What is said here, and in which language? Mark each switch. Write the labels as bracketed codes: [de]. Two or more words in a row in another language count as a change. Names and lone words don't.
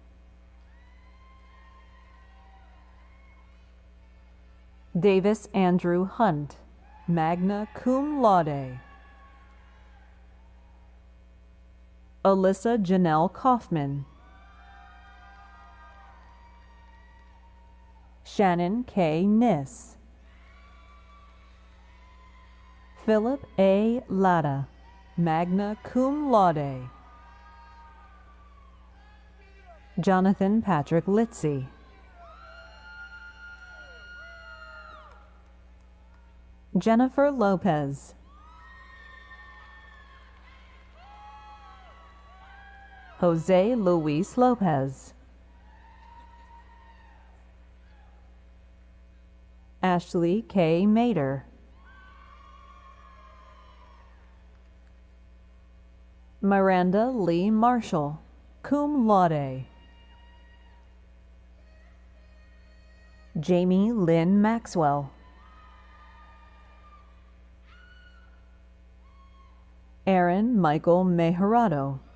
[en] Davis Andrew Hunt, [la] magna cum laude. [en] Alyssa Janelle Kaufman. Shannon K. Niss. Philip A. Latta, [la] magna cum laude. [en] Jonathan Patrick Litzy. Jennifer Lopez. Jose Luis Lopez. Ashley K. Mater. Miranda Lee Marshall, [la] cum laude. [en] Jamie Lynn Maxwell. Aaron Michael Mejerado.